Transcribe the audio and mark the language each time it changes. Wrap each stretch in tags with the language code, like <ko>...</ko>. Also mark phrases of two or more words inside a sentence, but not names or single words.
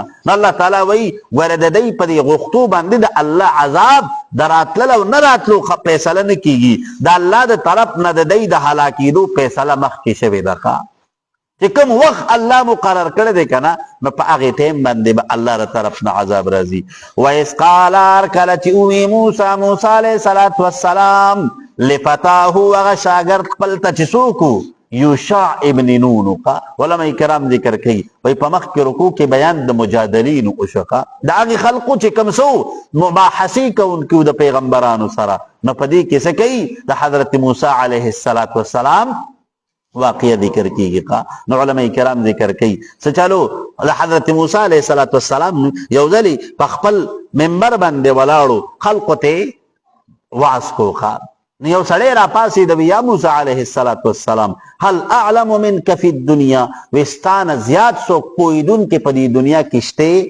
<ps>نو الله تعالی وایي ګوره د دی په دې غوښتو باندې د الله عذاب د راتلل او نه راتلو فیصله نه کېږي، د الله د طرف نه د دی د هلاکېدو فیصله مخکې شوې ده. چې کوم وخت الله مقرر کړی دی کنه نو په هغه ټیم باندې به الله تر طرف نه عذاب راځي.</ps> <ar>وَإِذْ قَالَ</ar> <ps>کله چې وی موسی</ps> <ar>علیه السلام</ar> <ps>لفتاه هغه شاګرد خپل ته چې څوک یوشع ابن نون کا علماء کرام ذکر کوي وای په مخ کې رکوع کې بیان د مجادلین او شقا د هغه خلقو چې کوم سو مباحثي کوونکو د پیغمبرانو سره نو په دې کې څه کوي د حضرت موسی</ps> <ar>علیه السلام</ar> <ps>واقعه ذکر کیږي. نو علماء کرام ذکر کوي څه چالو د حضرت موسی</ps> <ar>علیه السلام</ar> <ps>یو ځلی په خپل منبر باندې ولاړو خلقو ته واعظ کوخا یو سړی را پاسې د یا موسی</ps> <ar>علیه السلام هل اعلم منک فی الدنیا</ar> <ps>وستانه زیات څوک پوهیدونکي په دې دنیا کې شته؟</ps>